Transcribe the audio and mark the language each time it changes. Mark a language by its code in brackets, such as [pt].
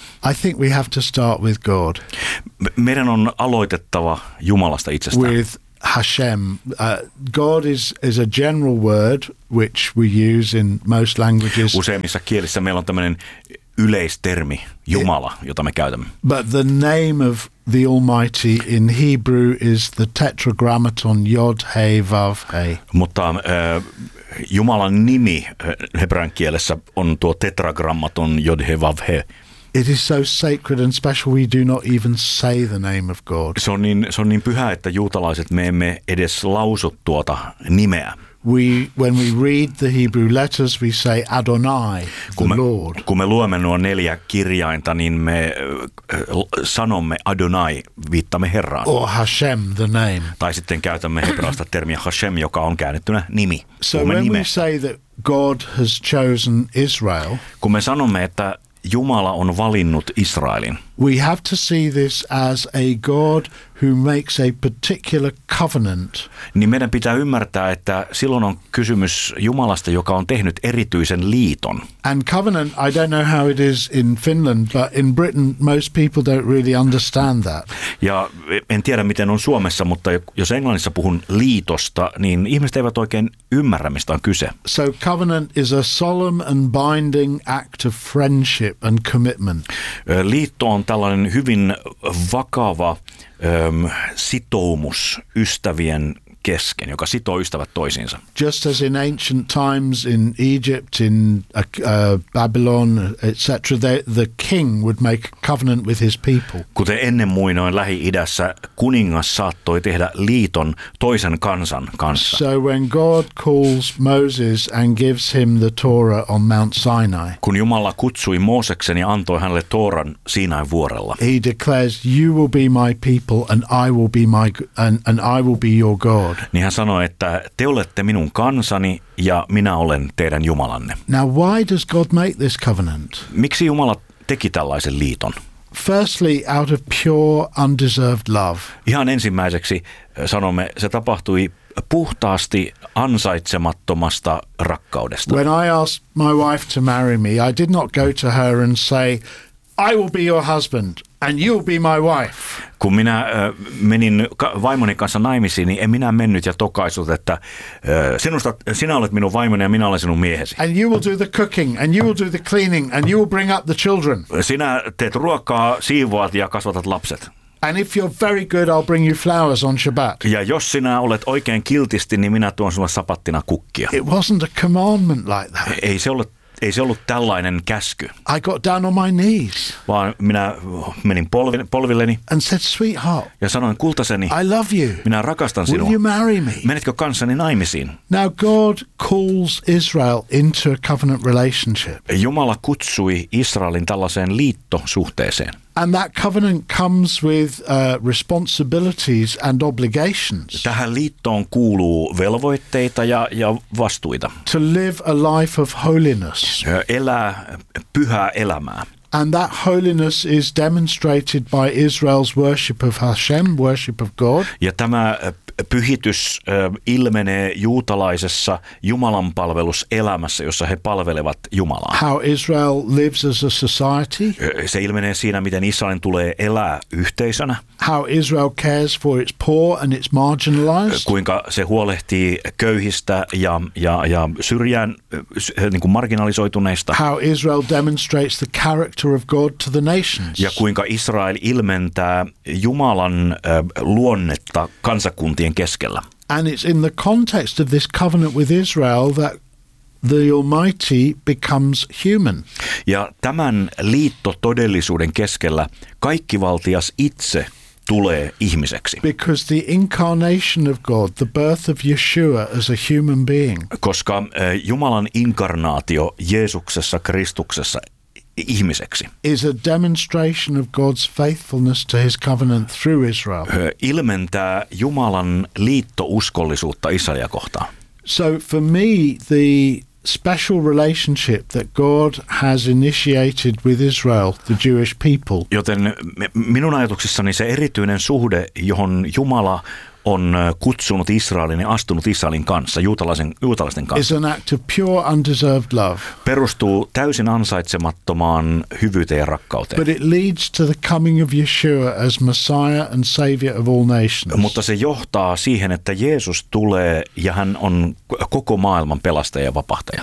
[en] I think we have to start with God. [fi] Meidän on aloitettava Jumalasta itsestään. [en] With Hashem. God is a general word which we use in most languages. [fi] Useimmissa kielissä meillä on tämmöinen yleistermi Jumala, jota me käytämme. [en] But the name of the Almighty in Hebrew is the tetragrammaton Yod, He, Vav, He. [fi] Mutta Jumalan nimi hebrean kielessä on tuo tetragrammaton Yod, He, Vav, He. [en] It is so sacred and special we do not even say the name of God. [fi] Se on niin pyhä, että juutalaiset me emme edes lausu tuota nimeä. [en] When we read the Hebrew letters, we say Adonai, the Lord. [fi] Kun me luemme nuo neljä kirjainta, niin me sanomme Adonai, viittamme Herraan. [en] Or Hashem, the name. [fi] Tai sitten käytämme hebraista termiä Hashem, joka on käännettynä nimi. [en] So when we say that God has chosen Israel, [fi] kun me sanomme, että Jumala on valinnut Israelin. [en] We have to see this as a God who makes a particular covenant. [fi] Niin meidän pitää ymmärtää, että silloin on kysymys Jumalasta, joka on tehnyt erityisen liiton. [en] And covenant, I don't know how it is in Finland, but in Britain most people don't really understand that. [fi] Ja en tiedä, miten on Suomessa, mutta jos Englannissa puhun liitosta, niin ihmiset eivät oikein ymmärrä, mistä on kyse. [en] So covenant is a solemn and binding act of friendship and commitment. [fi] Liitto on tällainen hyvin vakava sitoumus ystävien kesken, joka sitoo ystävät toisiinsa. [en] Just as in ancient times in Egypt, in Babylon, etc., the king would make a covenant with his people. [fi] Kuten ennen muinoin Lähi-idässä, kuningas saattoi tehdä liiton toisen kansan kanssa. [en] So when God calls Moses and gives him the Torah on Mount Sinai. [fi] Kun Jumala kutsui Mooseksen ja antoi hänelle Tooran Siinain vuorella. [en] He declares, you will be my people and I will be my and I will be your God. [fi] Niin hän sanoi, että te olette minun kansani ja minä olen teidän Jumalanne. [en] Now why does God make this covenant? [fi] Miksi Jumala teki tällaisen liiton? [en] Firstly, out of pure undeserved love. [fi] Ihan ensimmäiseksi sanomme, se tapahtui puhtaasti ansaitsemattomasta rakkaudesta. [en] When I asked my wife to marry me, I did not go to her and say, I will be your husband and you'll be my wife. [fi] Kun minä menin vaimoni kanssa naimisiin, niin en minä mennyt ja tokaisut, että sinä olet minun vaimoni ja minä olen sinun miehesi. [en] And you will do the cooking and you will do the cleaning and you will bring up the children. [fi] Sinä teet ruokaa, siivoat ja kasvatat lapset. [en] And if you're very good, I'll bring you flowers on Shabbat. [fi] Ja jos sinä olet oikein kiltisti, niin minä tuon sinulle sapattina kukkia. [en] It wasn't a commandment like that. [fi] Ei se ollut tällainen käsky. [en] I got down on my knees. [fi] Vaan minä menin polvilleni. [en] And said, sweetheart. [fi] Ja sanoin kultaseni. [en] I love you. [fi] Minä rakastan sinua. [en] Will you marry me? [fi] Menetkö kanssani naimisiin? [en] Now God calls Israel into a covenant relationship. [fi] Jumala kutsui Israelin tällaiseen liittosuhteeseen. [en] And that covenant comes with responsibilities and obligations. [fi] Tähän liittoon kuuluu velvoitteita ja vastuita. [en] To live a life of holiness. [fi] Elää pyhää elämää. [en] And that holiness is demonstrated by Israel's worship of Hashem, worship of God. [fi] Ja tämä pyhitys ilmenee juutalaisessa Jumalan palveluselämässä, jossa he palvelevat Jumalaa. [en] How Israel lives as a society. [fi] Se ilmenee siinä, miten Israelin tulee elää yhteisönä. [en] How Israel cares for its poor and its marginalized. [fi] Kuinka se huolehtii köyhistä ja syrjään niin kuin marginalisoituneista. [en] How Israel demonstrates the character of God to the nations. [fi] Ja kuinka Israel ilmentää Jumalan luonnetta kansakuntien keskellä. [en] And it's in the context of this covenant with Israel that the Almighty becomes human. [fi] Ja tämän liittotodellisuuden keskellä kaikkivaltias itse tulee ihmiseksi. [en] Because the incarnation of God, the birth of Yeshua as a human being. [fi] Koska Jumalan inkarnaatio Jeesuksessa Kristuksessa ihmiseksi. [en] Is a demonstration of God's faithfulness to his covenant through Israel. [fi] Ilmentää Jumalan liittouskollisuutta Israelia kohtaan. [en] So for me, the special relationship that God has initiated with Israel, the Jewish people. [fi] Joten minun ajatuksissani se erityinen suhde, johon Jumala on kutsunut Israelin ja astunut Israelin kanssa, juutalaisten kanssa, [en] is an act of pure undeserved love. [fi] Perustuu täysin ansaitsemattomaan hyvyyteen ja rakkauteen. [en] But it leads to the coming of Yeshua as Messiah and Savior of all nations. [fi] Mutta se johtaa siihen, että Jeesus tulee ja hän on koko maailman pelastaja ja vapahtaja.